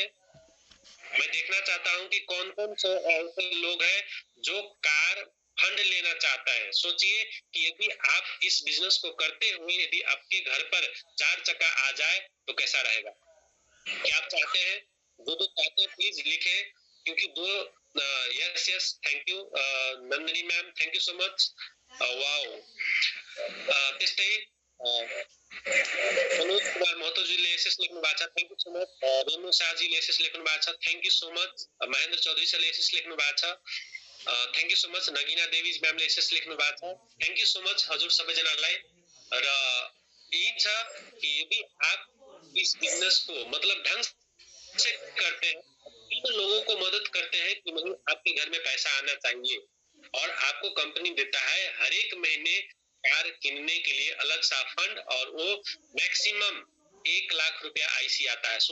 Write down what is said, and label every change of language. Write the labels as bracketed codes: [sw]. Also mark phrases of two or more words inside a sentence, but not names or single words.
[hi] मैं देखना चाहता हूं कि कौन कौन से ऐसे लोग हैं जो कार फंड लेना चाहता है। सोचिए कि यदि आप इस बिजनेस को करते हुए यदि आपके घर पर 4 चक्का आ जाए तो कैसा रहेगा? क्या आप चाहते हैं? जो चाहते हैं प्लीज लिखे, क्योंकि यस यस, [en] thank you Nandini ma'am, thank you so much. वाओ, [ne] त्यस्तै मनोज कुमार महतोजीले एसएस लेख्नु भएको छ, [en] thank you so much. [ne] रेणु शाहजीले एसएस लेख्नु भएको छ, [en] thank you so much. [ne] महेन्द्र चौधरी सरले एसएस लेख्नु भएको छ, [en] thank you so much. [ne] नगिना देवी म्यामले एसएस लेख्नु भएको छ, [en] thank you so much [ne] हजुर सबैजनालाई। [hi] र यही छ कि यदि आप इस बिजनेस को मतलब ढंग से करते हैं, तीन लोगों को मदद करते हैं कि मतलब आपके घर में पैसा आना चाहिए, और आपको कंपनी देता है हर एक महीने कार किनने के लिए अलग सा फंड, और वो मैक्सिमम 1 लाख रुपया आईसी आता है।